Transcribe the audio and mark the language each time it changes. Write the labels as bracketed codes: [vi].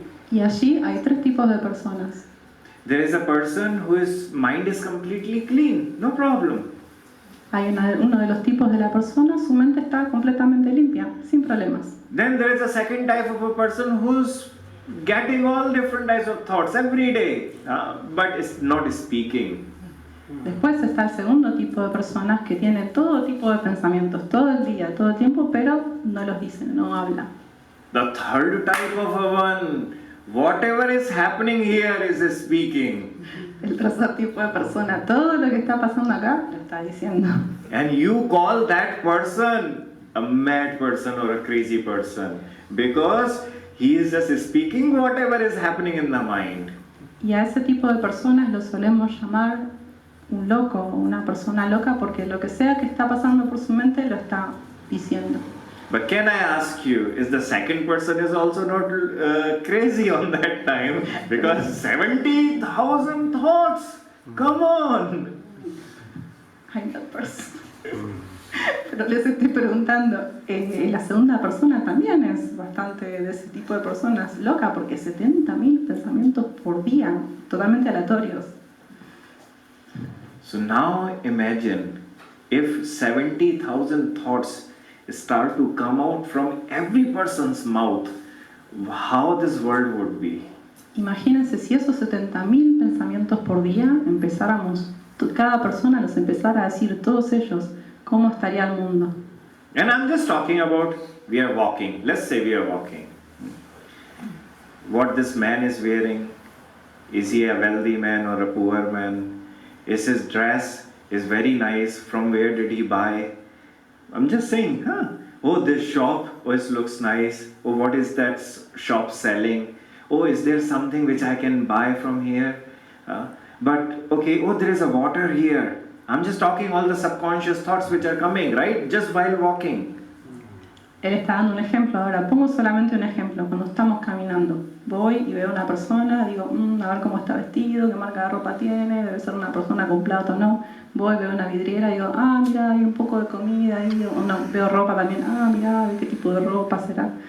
[es] Y allí hay 3 tipos de personas. [en] There is a person whose mind is completely clean, no problem. [es] Hay uno de los tipos de la persona, su mente está completamente limpia, sin problemas. [en] Then there is a second type of a person who's getting all different types of thoughts every day, but is not speaking. [es] Después está el segundo tipo de personas que tienen todo tipo de pensamientos todo el día, todo el tiempo, pero no los dicen, no hablan. [en] The third type of a one, whatever is happening here is speaking. [es] El tercer tipo de persona, todo lo que está pasando acá, lo está diciendo. [en] And you call that person a mad person or a crazy person because he is just speaking whatever is happening in the mind. [es] Y a ese tipo de personas lo solemos llamar un loco o una persona loca porque lo que sea que está pasando por su mente lo está diciendo. [en] But can I ask you, is the second person is also not crazy on that time? Because 70,000 thoughts, come on! I'm that person. [es] Pero les estoy preguntando, la segunda persona también es bastante de ese tipo de personas loca porque 70.000 pensamientos por día, totalmente aleatorios. [en] So now imagine if 70,000 thoughts start to come out from every person's mouth, how this world would be. [es] Imagínense si esos 70.000 pensamientos por día empezáramos, cada persona los empezara a decir, todos ellos, ¿cómo estaría el mundo? [en] And I'm just talking about, we are walking. Let's say we are walking. What this man is wearing, Is he a wealthy man or a poor man? Is his dress is very nice? From where did he buy? I'm just saying, oh, this shop, oh, it looks nice. Oh, what is that shop selling? Oh, is there something which I can buy from here? But, okay, oh, there is a water here. I'm just talking all the subconscious thoughts which are coming, right? Just while walking. [es] Él está dando un ejemplo. Ahora, pongo solamente un ejemplo. Cuando estamos caminando, voy y veo a una persona, digo, a ver cómo está vestido, qué marca de ropa tiene, debe ser una persona con plata o no. Voy, veo una vidriera, digo, mira, hay un poco de comida ahí, o no, veo ropa también, mira, qué tipo de ropa será.